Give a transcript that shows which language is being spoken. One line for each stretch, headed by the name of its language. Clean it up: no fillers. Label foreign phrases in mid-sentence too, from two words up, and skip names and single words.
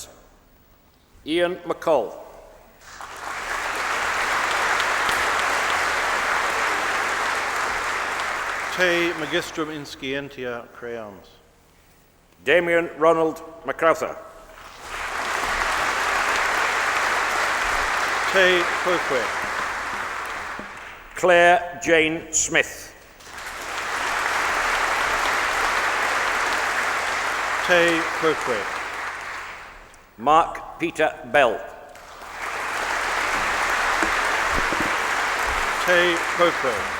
Latin: Ian McCall. Te Magistrum in Scientia Creamus. Damien Ronald MacArthur. Te Quoque. Claire Jane Smith. Te Quoque. Mark Peter Bell. Te Quoque.